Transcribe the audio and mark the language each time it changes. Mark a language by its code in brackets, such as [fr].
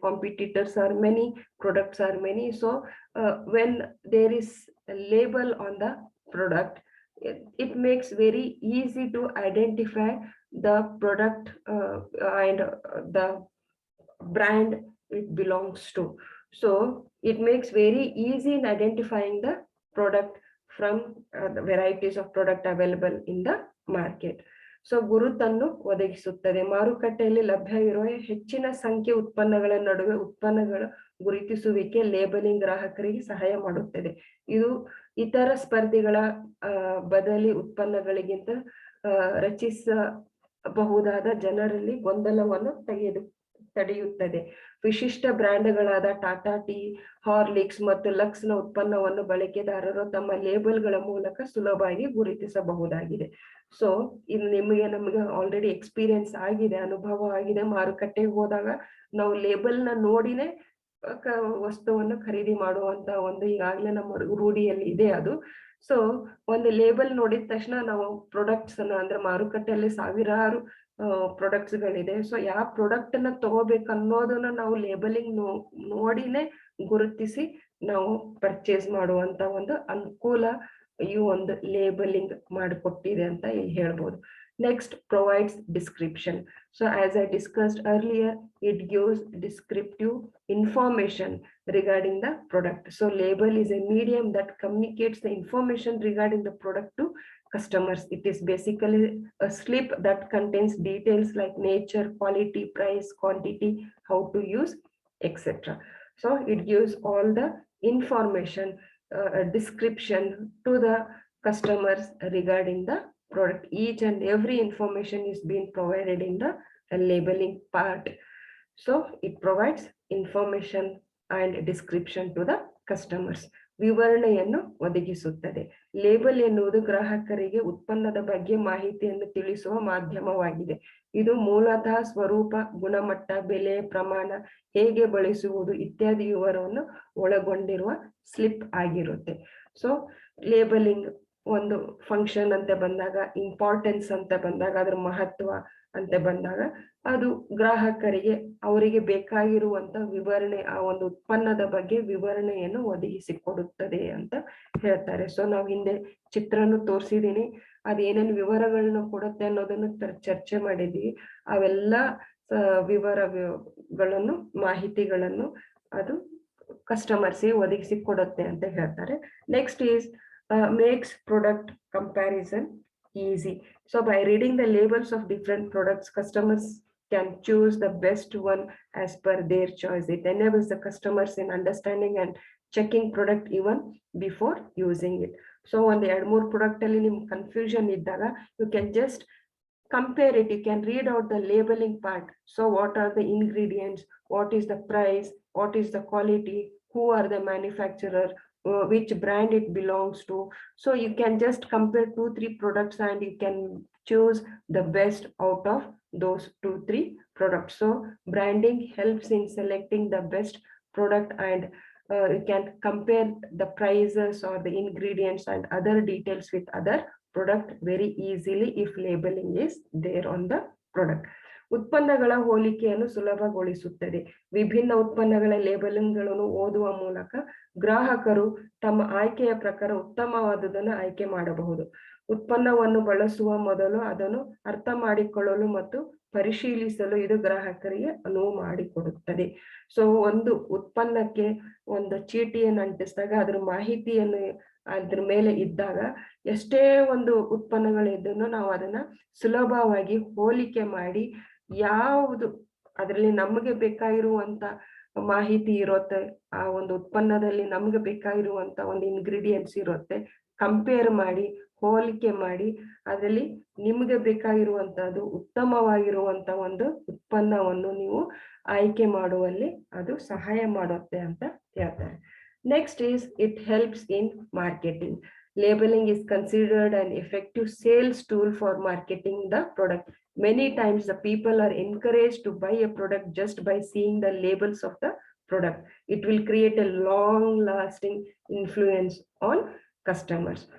[en] Competitors are many, products are many. So when there is a label on the product, it makes very easy to identify the product and the brand it belongs to. So it makes very easy in identifying the product from the varieties of product available in the market. [kn] So ಗುರುತನ್ನು ಒದಗಿಸುತ್ತದೆ. ಮಾರುಕಟ್ಟೆಯಲ್ಲಿ ಲಭ್ಯ ಇರುವ ಹೆಚ್ಚಿನ ಸಂಖ್ಯೆ ಉತ್ಪನ್ನಗಳ ನಡುವೆ ಉತ್ಪನ್ನಗಳ ಗುರುತಿಸುವಿಕೆ ಲೇಬಲಿಂಗ್ ಗ್ರಾಹಕರಿಗೆ ಸಹಾಯ ಮಾಡುತ್ತದೆ. ಇದು ಇತರ ಸ್ಪರ್ಧಿಗಳ ಬದಲಿ ಉತ್ಪನ್ನಗಳಿಗಿಂತ ರಚಿಸಬಹುದಾದ ಜನರಲ್ಲಿ ಗೊಂದಲವನ್ನು ತಡೆಯುತ್ತದೆ. ವಿಶಿಷ್ಟ ಬ್ರ್ಯಾಂಡ್ಗಳಾದ ಟಾಟಾ ಟೀ, ಹಾರ್ಲಿಕ್ಸ್ ಮತ್ತು ಲಕ್ಸ್ ನ ಉತ್ಪನ್ನವನ್ನು ಬಳಕೆದಾರರು ತಮ್ಮ ಲೇಬಲ್ಗಳ ಮೂಲಕ ಸುಲಭವಾಗಿ ಗುರುತಿಸಬಹುದಾಗಿದೆ. ಸೊ ಇದು ನಮಗೆ ಆಲ್ರೆಡಿ ಎಕ್ಸ್ಪೀರಿಯನ್ಸ್ ಆಗಿದೆ, ಅನುಭವ ಆಗಿದೆ. ಮಾರುಕಟ್ಟೆಗೆ ಹೋದಾಗ ನಾವು ಲೇಬಲ್ ನ ನೋಡಿನೇ ವಸ್ತುವನ್ನು ಖರೀದಿ ಮಾಡುವಂತ ಒಂದು ಈಗಾಗಲೇ ನಮ್ಮ ರೂಢಿಯಲ್ಲಿ ಇದೆ ಅದು. ಸೊ ಒಂದು ಲೇಬಲ್ ನೋಡಿದ ತಕ್ಷಣ ನಾವು ಪ್ರಾಡಕ್ಟ್ಸ್ ಅನ್ನ, ಅಂದ್ರೆ ಮಾರುಕಟ್ಟೆಯಲ್ಲಿ ಸಾವಿರಾರು ಪ್ರಾಡಕ್ಟ್ಸ್ ಗಳಿದೆ. ಸೊ ಯಾವ ಪ್ರಾಡಕ್ಟ್ ಅನ್ನ ತಗೋಬೇಕು ಅನ್ನೋದನ್ನ ನಾವು ಲೇಬಲಿಂಗ್ ನೋಡಿನೇ ಗುರುತಿಸಿ ನಾವು ಪರ್ಚೇಸ್ ಮಾಡುವಂತ ಒಂದು ಅನುಕೂಲ ಈ ಒಂದು ಲೇಬಲಿಂಗ್ ಮಾಡಿಕೊಟ್ಟಿದೆ ಅಂತ ಇಲ್ಲಿ ಹೇಳ್ಬೋದು. [en] Next, provides description. So as I discussed earlier, it gives descriptive information regarding the product. So label is a medium that communicates the information regarding the product to customers. It is basically a slip that contains details like nature, quality, price, quantity, how to use, etc. So it gives all the information, description to the customers regarding the product. Each and every information is being provided in the labeling part. So it provides information and description to the customers. [kn] ವಿವರಣೆಯನ್ನು ಒದಗಿಸುತ್ತದೆ. Label ಎನ್ನುವುದು ಗ್ರಾಹಕರಿಗೆ ಉತ್ಪನ್ನದ ಬಗ್ಗೆ ಮಾಹಿತಿಯನ್ನು ತಿಳಿಸುವ ಮಾಧ್ಯಮವಾಗಿದೆ. ಇದು ಮೂಲತಃ ಸ್ವರೂಪ, ಗುಣಮಟ್ಟ, ಬೆಲೆ, ಪ್ರಮಾಣ, ಹೇಗೆ ಬಳಸುವುದು ಇತ್ಯಾದಿ ವಿವರವನ್ನು ಒಳಗೊಂಡಿರುವ ಸ್ಲಿಪ್ ಆಗಿರುತ್ತೆ. ಸೊ ಲೇಬಲಿಂಗ್ ಒಂದು ಫಂಕ್ಷನ್ ಅಂತ ಬಂದಾಗ, ಇಂಪಾರ್ಟೆನ್ಸ್ ಅಂತ ಬಂದಾಗ, ಅದ್ರ ಮಹತ್ವ ಅಂತ ಬಂದಾಗ ಅದು ಗ್ರಾಹಕರಿಗೆ ಅವರಿಗೆ ಬೇಕಾಗಿರುವಂತ ವಿವರಣೆ, ಆ ಒಂದು ಉತ್ಪನ್ನದ ಬಗ್ಗೆ ವಿವರಣೆಯನ್ನು ಒದಗಿಸಿಕೊಡುತ್ತದೆ ಅಂತ ಹೇಳ್ತಾರೆ. ಸೊ ನಾವು ಹಿಂದೆ ಚಿತ್ರನು ತೋರಿಸಿದೀನಿ, ಅದೇನೇನು ವಿವರಗಳನ್ನ ಕೊಡುತ್ತೆ ಅನ್ನೋದನ್ನು ಚರ್ಚೆ ಮಾಡಿದ್ವಿ. ಅವೆಲ್ಲ ವಿವರಗಳನ್ನು, ಮಾಹಿತಿಗಳನ್ನು ಅದು ಕಸ್ಟಮರ್ಸ್ಗೆ ಒದಗಿಸಿಕೊಡುತ್ತೆ ಅಂತ ಹೇಳ್ತಾರೆ. [en] Next is makes product comparison easy. So by reading the labels of different products, customers can choose the best one as per their choice. It enables the customers in understanding and checking product even before using it. So on the more product [kn] ಅಲ್ಲಿ ನಿಮ್ [en] confusion [kn] ಇದ್ದಾಗ, [en] you can just compare it. You can read out the labeling part. So what are the ingredients, what is the price, what is the quality, who are the manufacturer, which brand it belongs to. So you can just compare 2-3 products and you can choose the best out of those 2-3 products. So branding helps in selecting the best product, and you can compare the prices or the ingredients and other details with other product very easily if labeling is there on the product. [kn] ಉತ್ಪನ್ನಗಳ ಹೋಲಿಕೆಯನ್ನು ಸುಲಭಗೊಳಿಸುತ್ತದೆ. ವಿಭಿನ್ನ ಉತ್ಪನ್ನಗಳ ಲೇಬಲಿಂಗ್ಗಳನ್ನು ಓದುವ ಮೂಲಕ ಗ್ರಾಹಕರು ತಮ್ಮ ಆಯ್ಕೆಯ ಪ್ರಕಾರ ಉತ್ತಮವಾದುದನ್ನು ಆಯ್ಕೆ ಮಾಡಬಹುದು. ಉತ್ಪನ್ನವನ್ನು ಬಳಸುವ ಮೊದಲು ಅದನ್ನು ಅರ್ಥ ಮಾಡಿಕೊಳ್ಳಲು ಮತ್ತು ಪರಿಶೀಲಿಸಲು ಇದು ಗ್ರಾಹಕರಿಗೆ ಅನುವು ಮಾಡಿಕೊಡುತ್ತದೆ. ಸೊ ಒಂದು ಉತ್ಪನ್ನಕ್ಕೆ ಒಂದು ಚೀಟಿಯನ್ನು ಅಂಟಿಸಿದಾಗ ಅದ್ರ ಮಾಹಿತಿಯನ್ನು ಅದ್ರ ಮೇಲೆ ಇದ್ದಾಗ ಎಷ್ಟೇ ಒಂದು ಉತ್ಪನ್ನಗಳಿದ್ದನ್ನು ನಾವು ಅದನ್ನ ಸುಲಭವಾಗಿ ಹೋಲಿಕೆ ಮಾಡಿ ಯಾವುದು ಅದರಲ್ಲಿ ನಮಗೆ ಬೇಕಾಗಿರುವಂತ ಮಾಹಿತಿ ಇರುತ್ತೆ, ಆ ಒಂದು ಉತ್ಪನ್ನದಲ್ಲಿ ನಮ್ಗೆ ಬೇಕಾಗಿರುವಂತ ಒಂದು ಇಂಗ್ರೀಡಿಯೆಂಟ್ಸ್ ಇರುತ್ತೆ, ಕಂಪೇರ್ ಮಾಡಿ ಹೋಲಿಕೆ ಮಾಡಿ ಅದರಲ್ಲಿ ನಿಮಗೆ ಬೇಕಾಗಿರುವಂತಹದ್ದು ಉತ್ತಮವಾಗಿರುವಂತ ಒಂದು ಉತ್ಪನ್ನವನ್ನು ನೀವು ಆಯ್ಕೆ ಮಾಡುವಲ್ಲಿ ಅದು ಸಹಾಯ ಮಾಡುತ್ತೆ ಅಂತ ಹೇಳ್ತಾರೆ. [en] Next is it helps in marketing. Labeling is considered an effective sales tool for marketing the product. Many times the people are encouraged to buy a product just by seeing the labels of the product. It will create a long lasting influence on customers.